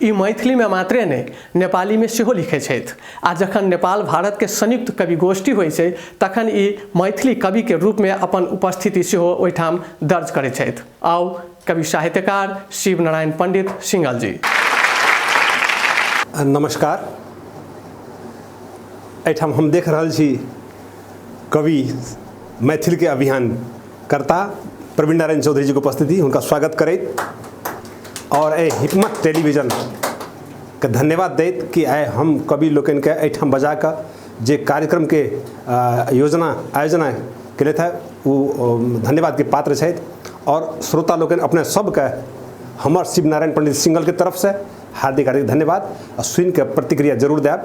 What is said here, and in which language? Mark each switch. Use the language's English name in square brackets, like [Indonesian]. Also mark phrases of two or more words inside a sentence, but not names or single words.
[Maithili] ई मैथिली में मात्रे नहीं नेपाली में सेहो लिखै छथि आ जखन नेपाल भारत के संयुक्त कवि गोष्ठी होइ छै तखन ई मैथिली कवि के रूप में अपन उपस्थिति सेहो ओहिठाम दर्ज करै छथि। आओ कवि साहित्यकार शिव नारायण पंडित सिंघल जी। नमस्कार। एहिठाम हम देख रहल छी कवि मैथिल के अभियान करता प्रवीण नारायण चौधरी जी के उपस्थिति, उनका स्वागत करैत और ए हिकमत टेलीविजन के धन्यवाद दैत कि आइ हम कवि लोकन के एहिठाम बजा कऽ जे कार्यक्रम के आयोजना केले थे वो धन्यवाद के पात्र छथि और श्रोता लोकन अपने सबके हमर शिव नारायण पंडित सिंघल के तरफ से हार्दिक धन्यवाद और सुनि के प्रतिक्रिया जरूर देब।